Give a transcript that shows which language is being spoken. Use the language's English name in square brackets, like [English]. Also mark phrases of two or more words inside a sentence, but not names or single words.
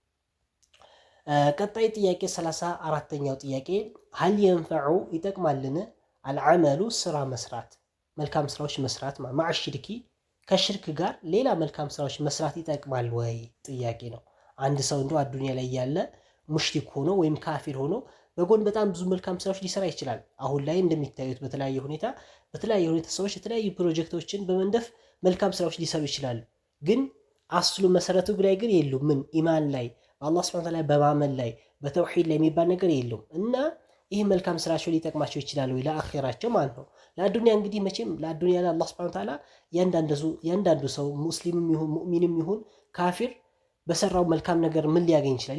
[Amharic] ቀጣይ ጥያቄ 34ኛው ጥያቄ [Arabic] هل ينفع [Amharic] ይጠቅማልን العمل ስራ መስራት መልካም ስራዎች መስራት [Arabic] مع الشرك [Amharic] ከሽርክ ጋር ሌላ መልካም ስራዎች መስራት ይጠቅማል ወይ ጥያቄ ነው። አንድ ሰው እንደው አዱንያ ላይ ያለ ሙሽሪክ ሆኖ ወይም ካፊር ሆኖ በጎን በጣም ብዙ መልካም ስራዎች ሊሰራ ይችላል። አሁን ላይ እንደሚታዩት በተለያየ ሁኔታ ሰዎች የተለያዩ ፕሮጀክቶችን በመንደፍ መልካም ስራዎች ሊሰሩ ይችላሉ። ግን አስሉ መሰረቱ ላይ ግን የሉም ምን ኢማን ላይ በአላህ [Arabic] سبحانه وتعالى [Amharic] በማመን ላይ በተውሂድ ላይ የሚባል ነገር የለውም እና ይህ መልካም ስራቸው ሊጠቅማቸው ይችላል ወይ ለአኺራቸው ማለት ነው። ለአዱንያ እንግዲህ መቼም ለአዱንያ ላይ አላህ [Arabic] سبحانه وتعالى [Amharic] ያንዳንዱ ሰው ሙስሊምም ይሁን ሙእሚንም ይሁን ካፊር በሰራው መልካም ነገር ምን ሊያገኝ ይችላል?